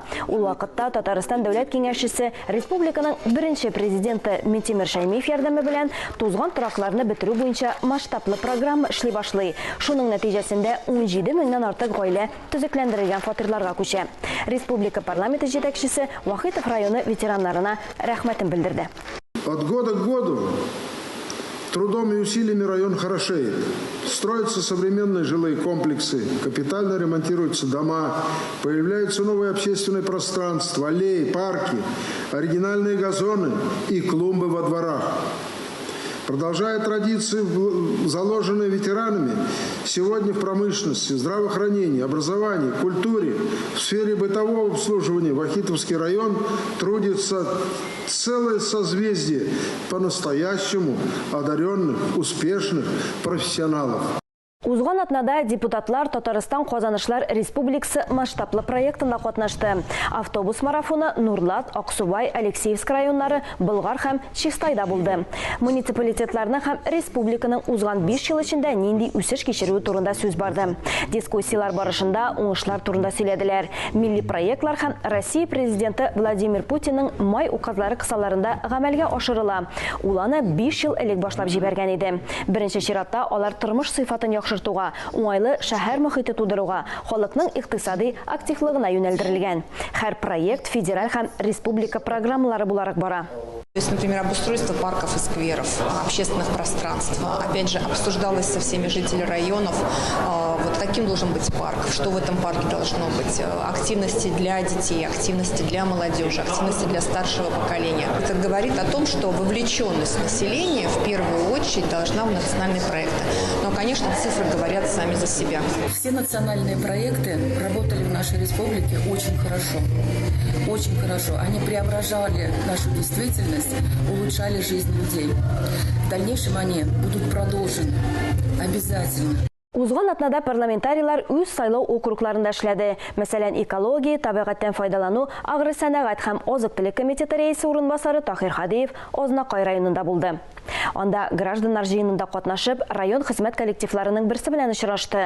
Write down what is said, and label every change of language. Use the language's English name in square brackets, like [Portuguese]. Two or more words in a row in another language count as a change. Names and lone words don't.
[Tatar] Ул вакытта Татарстан дәүләт киңәшчесе, республиканың беренче президенты Минтимер Шәймиев ярдәме белән тузган торакларны бетерү буенча масштаблы программа эшли башлый. Шуның нәтиҗәсендә 17 меңнән артык гаилә төзекләндерелгән фатирларга күчә. Республика парламенты җитәкчесе Вахитов районы ветераннарына рәхмәтен белдерде. [Russian] От года к году трудом и усилиями район хорошеет. Строятся современные жилые комплексы, капитально ремонтируются дома, появляются новые общественные пространства, аллеи, парки, оригинальные газоны и клумбы во дворах. Продолжая традиции, заложенные ветеранами, сегодня в промышленности, здравоохранении, образовании, культуре, в сфере бытового обслуживания Вахитовский район трудится целое созвездие по-настоящему одаренных, успешных профессионалов. [Tatar] Узган атнада депутатлар Татарстан Казанышлар Республикасы масштаблы проектында катнашты. Автобус марафоны Нурлат, Аксубай, Алексеевск районнары, Болгар һәм Чистайда булды. Муниципалитетларның һәм республиканың узган 5 ел эчендә нинди үсеш кичерүе турында сүз барды. Дискуссиялар барышында уңышлар турында сөйләделәр. Милли проектлар һәм Россия президенты Владимир Путинның май указлары кысаларында гамәлгә ашырыла. Ул аны 5 ел элек башлап җибәргән иде. Беренче чиратта алар тормыш сыйфатын яхшыртуга, уңайлы шәһәр мөхите тудыруга, халыкның икътисади активлыгына юнәлдерелгән. Һәр проект федераль һәм республика программалары буларак бара. [Russian] То есть, например, обустройство парков и скверов, общественных пространств. Опять же, обсуждалось со всеми жителями районов, вот каким должен быть парк, что в этом парке должно быть. Активности для детей, активности для молодежи, активности для старшего поколения. Это говорит о том, что вовлеченность населения в первую очередь должна в национальные проекты. Но, конечно, цифры говорят сами за себя. Все национальные проекты работали в нашей республике очень хорошо. Очень хорошо. Они преображали нашу действительность, улучшали жизнь людей. В дальнейшем они будут продолжены. Обязательно. [Tatar] Узган атнада парламентарийлар үз сайлау округларында эшләде. Мәсәлән, экология, табигатьтән файдалану, агросәнәгать һәм азык-төлек комитеты рәисе урынбасары Тахир Хадиев Азнакай районында булды. Анда гражданнар җыенында катнашып, район хезмәт коллективларының берсе белән очрашты.